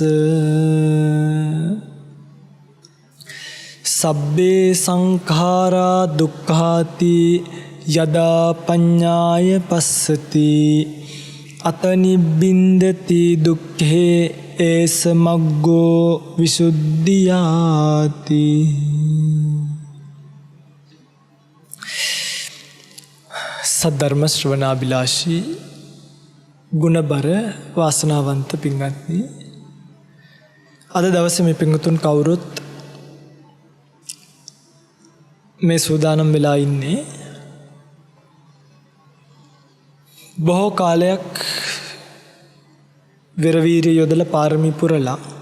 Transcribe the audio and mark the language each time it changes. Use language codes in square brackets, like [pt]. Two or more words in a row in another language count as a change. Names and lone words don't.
[pi] සබ්බේ සංඛාරා දුක්ඛාති යදා පඤ්ඤාය පස්සති අත නිබ්බින්දති දුක්ඛේ ඒස මග්ගෝ විසුද්ධියාති. [si] සද්ධර්ම ශ්‍රවණාබිලාෂී ගුණබර වාසනාවන්ත පින්වත්නි, අද දවසේ මේ පින්වතුන් කවුරුත් මේ සූදානම් වෙලා ඉන්නේ බොහෝ කාලයක් විරවීරිය යොදලා පාරමී පුරලා